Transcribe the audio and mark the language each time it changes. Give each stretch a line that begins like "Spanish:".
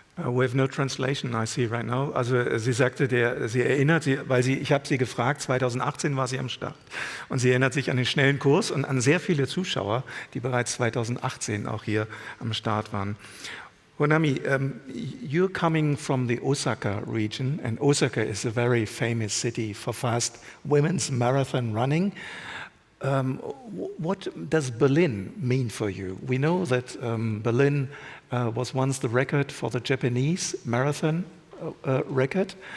English: We have no translation, I see right now.
German: Also sie sagte, sie erinnert sich, ich habe sie gefragt, 2018 war sie am Start. Und sie erinnert sich an den schnellen Kurs und an sehr viele Zuschauer, die bereits 2018 auch hier am Start waren.
English: Honami, you're coming from the Osaka region, and Osaka is a very famous city for fast women's marathon running. What does Berlin mean for you? We know that Berlin was once the record for the Japanese marathon record.